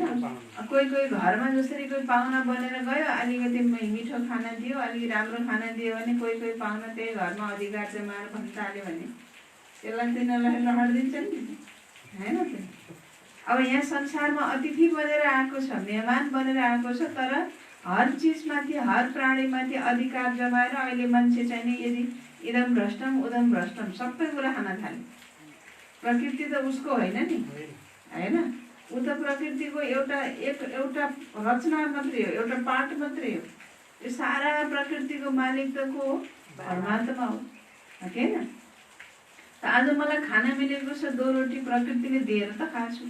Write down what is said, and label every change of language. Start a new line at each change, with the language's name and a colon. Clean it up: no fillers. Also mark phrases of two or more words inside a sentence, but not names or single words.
Nepali: कोही कोही घरमा जसरी कोही पाहुना बनेर गयो, अलिकति मिठो खाना दियो, अलिकति राम्रो खाना दियो भने कोही कोही पाहुना त्यही घरमा अधिकार जमाएर भन्न थाल्यो भने त्यसलाई तिनीहरूलाई लहर दिन्छन् नि होइन त? अब यहाँ संसारमा अतिथि बनेर आएको छ, मेहमान बनेर आएको छ, तर हर चिजमाथि हर प्राणीमाथि अधिकार जमाएर अहिले मान्छे चाहिँ नि यदि
Sanskrit: इदम भ्रष्टम उदम भ्रष्टम
Nepali: सबै कुरा खान थाल्यो। प्रकृति त उसको होइन नि होइन? ऊ त प्रकृतिको एउटा रचना मात्रै हो, एउटा पार्ट मात्रै हो। यो सारा प्रकृतिको मालिक त को हो? परमात्मा हो कि होइन? त आज मलाई खाना मिलेको छ, 2 रोटी प्रकृतिले दिएर त खान्छु।